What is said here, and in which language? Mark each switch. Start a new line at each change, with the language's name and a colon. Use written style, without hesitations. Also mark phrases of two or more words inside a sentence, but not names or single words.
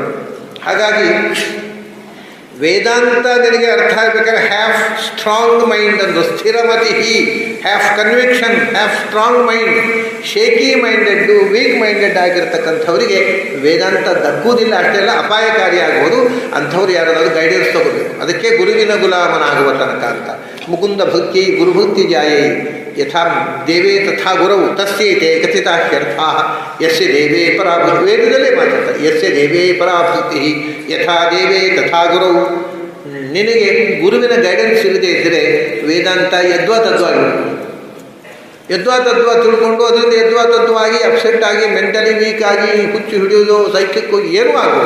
Kannada: ಹಾಗಾಗಿ ವೇದಾಂತ ನಿನಗೆ ಅರ್ಥ ಆಗಬೇಕಾದ್ರೆ
English: have strong mind
Kannada: ಅಂದು, ಸ್ಥಿರಮತಿ,
English: have conviction, have strong mind. shaky minded, weak minded
Kannada: ಆಗಿರ್ತಕ್ಕಂಥವರಿಗೆ ವೇದಾಂತ ದಕ್ಕುವುದಿಲ್ಲ, ಅಷ್ಟೆಲ್ಲ ಅಪಾಯಕಾರಿ ಆಗ್ಬೋದು. ಅಂಥವ್ರು ಯಾರಾದರೂ ಗೈಡೆನ್ಸ್ ತಗೋಬೇಕು. ಅದಕ್ಕೆ ಗುರುವಿನ ಗುಲಾಮನಾಗುವ ತನಕ ಅಂತ.
Sanskrit: ಮುಕುಂದ ಭಕ್ತಿ ಗುರುಭಕ್ತಿ ಜಾಯೈ ಯಥಾ ದೇವೇ ತಥಾ ಗುರವು ತಸ್ಯೈತೆ ಕಥಿತಾಹ್ಯರ್ಥಾ ಯಸ್ಯ ದೇವೇ ಪರಾಭಕ್ತಿ.
Kannada: ವೇದದಲ್ಲೇ ಮಾತಾಡ್ತಾರೆ,
Sanskrit: ಯಸ್ಯ ದೇವೇ ಪರಾಭಕ್ತಿ ಯಥಾ ದೇವೇ ತಥಾ ಗುರವು.
Kannada: ನಿನಗೆ ಗುರುವಿನ ಗೈಡೆನ್ಸ್ ಇಲ್ಲದೆ ಇದ್ದರೆ ವೇದಾಂತ ಯದ್ವಾ ತದ್ವಾಗಿ ತಿಳ್ಕೊಂಡು ಅದರಿಂದ ಯದ್ವಾ ತದ್ವಾಗಿ ಅಪ್ಸೆಟ್ ಆಗಿ
English: mentally weak
Kannada: ಆಗಿ ಹುಚ್ಚು ಹಿಡಿಯೋದು, ಸೈಕಿಕ್ ಹೋಗಿ ಏನೂ ಆಗೋದು.